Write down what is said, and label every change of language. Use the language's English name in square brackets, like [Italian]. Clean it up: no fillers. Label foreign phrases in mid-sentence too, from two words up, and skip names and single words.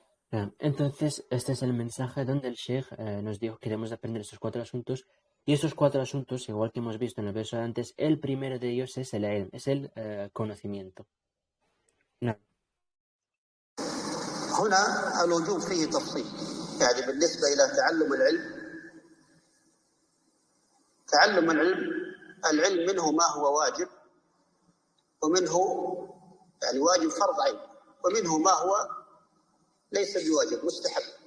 [Spanish] Entonces, este es el mensaje donde el Sheikh nos dijo que debemos aprender estos 4 asuntos. Y estos 4 asuntos, igual que hemos visto en el verso de antes, el primero de ellos es el ilm, es el conocimiento. [Arabic] نعم. هنا الوجوب فيه تفصيل، يعني بالنسبة إلى تعلم العلم منه ما هو واجب، ومنه يعني واجب فرض عين، ومنه ما هو ليس بواجب مستحب.